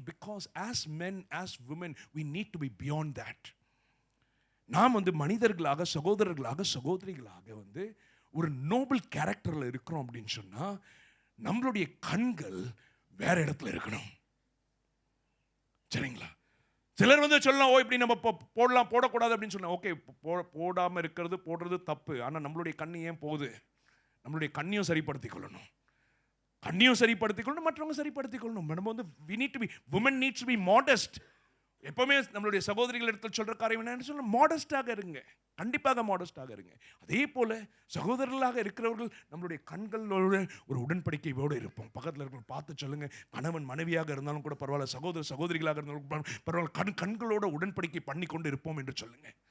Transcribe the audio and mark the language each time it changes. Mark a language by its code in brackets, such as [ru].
[en] Because as men, as women, we need to be beyond that. [ta] நாம் வந்து மனிதர்களாக, சகோதரர்களாக, சகோதரிகளாக வந்து ஒரு நோபல் கேரக்டர்ல இருக்கிறோம் அப்படின்னு சொன்னா நம்மளுடைய கண்கள் வேற இடத்துல இருக்கணும். சரிங்களா? சிலர் வந்து சொல்லலாம், ஓ இப்படி நம்ம போடலாம் போடக்கூடாது அப்படின்னு சொன்னா, ஓகே போடாம இருக்கிறது போடுறது தப்பு. ஆனா நம்மளுடைய கண்ணு ஏன் போகுது? நம்மளுடைய கண்ணையும் சரிப்படுத்திக் கொள்ளணும், கண்ணையும் சரிப்படுத்திக் கொள்ளணும், மற்றவங்க சரிப்படுத்திக் கொள்ளணும். நம்ம வந்து [en] we need to be, women needs to be modest. [ta] எப்பவுமே நம்மளுடைய சகோதரிகள் இடத்துல சொல்ற காரியம் என்னன்னு சொல்ல, மாடஸ்டாக இருங்க, கண்டிப்பாக மாடஸ்டாக இருங்க. அதே போல சகோதரர்களாக இருக்கிறவர்கள் நம்மளுடைய கண்களோட ஒரு உடன்படிக்கையோடு இருப்போம். பக்கத்தில் இருக்கிற பார்த்து சொல்லுங்க, கணவன் மனைவியாக இருந்தாலும் கூட பரவாயில்ல, சகோதர சகோதரிகளாக இருந்தாலும் பரவாயில்ல, கண்களோட உடன்படிக்கை பண்ணி கொண்டு இருப்போம் என்று சொல்லுங்க.